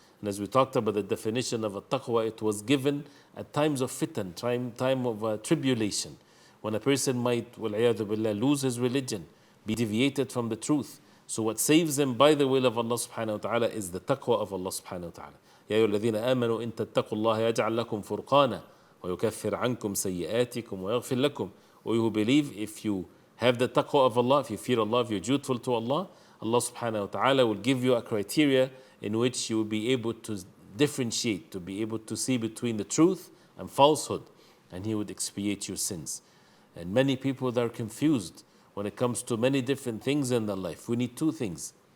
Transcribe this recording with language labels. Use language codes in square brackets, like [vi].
[en] And as we talked about the definition of a taqwa, it was given at times of fitan, time of tribulation, when a person might, wal-'iyadhu billah, lose his religion, be deviated from the truth. So what saves him by the will of Allah subhanahu wa ta'ala is the taqwa of Allah subhanahu wa ta'ala. [ar] يا أيها الذين آمنوا إن تتقوا الله يجعل لكم فرقانا ويكفر عنكم سيئاتكم ويغفر لكم. [en] O you who believe, if you have the taqwa of Allah, if you fear Allah, if you're dutiful to Allah, Allah subhanahu wa ta'ala will give you a criteria in which you will be able to differentiate, to be able to see between the truth and falsehood, and He would expiate your sins. And many people, they are confused when it comes to many different things in their life. We need two things.